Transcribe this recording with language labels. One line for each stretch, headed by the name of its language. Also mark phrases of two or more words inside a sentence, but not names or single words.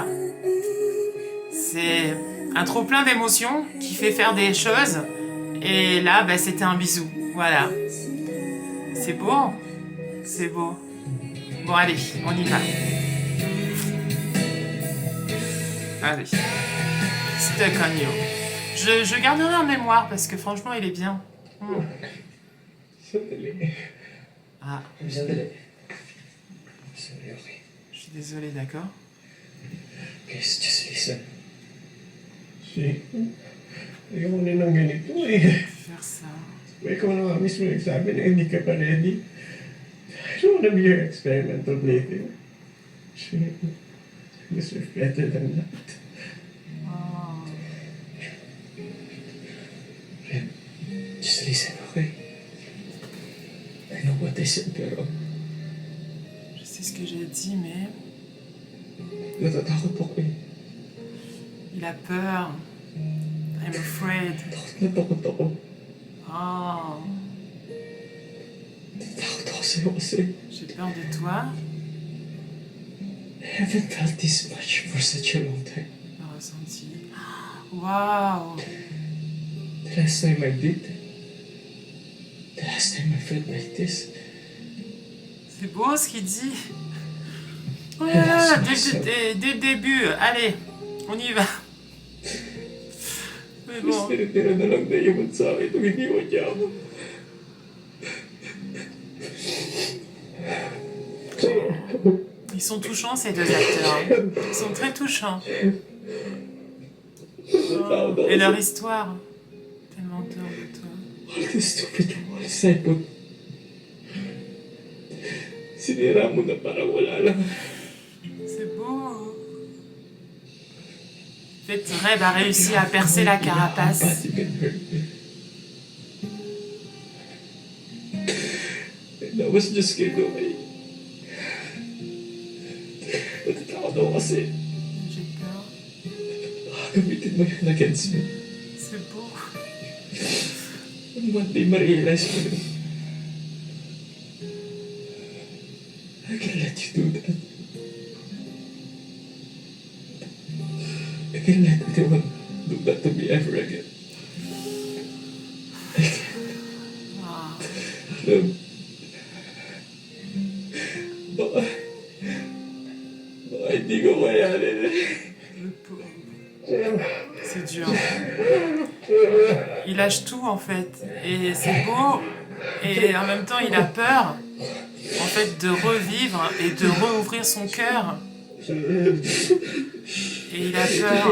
French: C'est un trop-plein d'émotions qui fait faire des choses. Et là, bah, c'était un bisou. Voilà. C'est beau. C'est beau. Bon, allez, on y va. Allez. Stuck on You. Je garderai en mémoire parce que franchement, il est bien. Ah.
Filipino: Sandali. Sorry,
English: okay.
French: Je suis désolée, d'accord?
English: Please, just listen.
Filipino: Ayaw mo na ng ganito eh.
French: Faire ça.
Filipino: Ikaw na nga mismo nagsabi na hindi ka pa ready.
English: I don't wanna be your experimental plaything. Shit. You deserve better than that. Oh. Just listen, okay? I know what I said,
Filipino: pero
French: Je sais ce que j'ai dit, mais
Filipino: Natatakot ako eh.
French: il a peur.
English: I'm afraid.
Filipino: Natakot ako. Oh. Natakot ako sa'yo kasi
French: J'ai peur de toi.
English: I haven't felt this much for such a long time.
French: Le ressenti. Waouh.
English: The last time I did. The last time I felt like this.
French: C'est beau ce qu'il dit. Oh là là, dès le début. Allez, on y va. Mais
Filipino: Mas
French: bon.
Filipino: tira na lang na yaman sa akin nung iniwan niya ako.
French: Ils sont touchants ces deux acteurs. Ils sont très touchants. Oh. Et leur histoire. Tellement tort de toi.
English: All the stupid walls I put.
Filipino: Sinira mo na parang wala lang.
French: C'est beau. En fait, Reb a réussi à percer la carapace.
English: But you can hurt me. I was just scared away.
Filipino: Natatakot ako kasi
French: J'ai peur.
Filipino: gamitin mo yun
English: against me.
French: C'est beau.
English: One day
Filipino: ma-realize ko na
English: I can't let you do that. I can't let anyone do that to me ever again. Ah.
Filipino: Baka hindi ko kayanin eh.
French: Le pauvre. C'est dur. Il lâche tout en fait. Et c'est beau. Et en même temps, il a peur en fait de revivre et de rouvrir son cœur. Et il a peur.